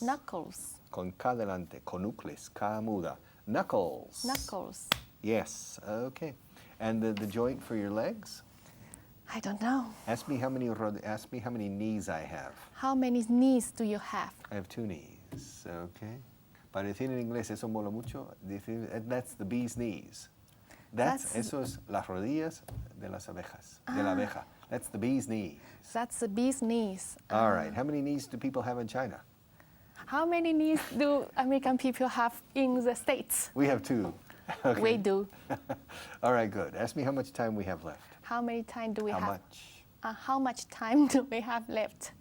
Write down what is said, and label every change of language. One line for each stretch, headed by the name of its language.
English: Knuckles.
Spanish: Con K delante, conucles, K muda. Knuckles.
English: Knuckles. Yes, okay. And the joint for your legs? I don't know. Ask me how many knees I have. How many knees do you have? I have 2 knees, okay.
Spanish: Para decir en inglés, eso mola mucho.
English: That's the bee's knees.
Spanish: Eso es las rodillas de las abejas, de la abeja.
English: That's the bee's knees. That's the bee's knees. All right. How many knees do people have in China? How many knees do American people have in the States? We have 2. Okay. We do. All right, good. Ask me how much time we have left. How many time do we How have? much? How much time do we have left?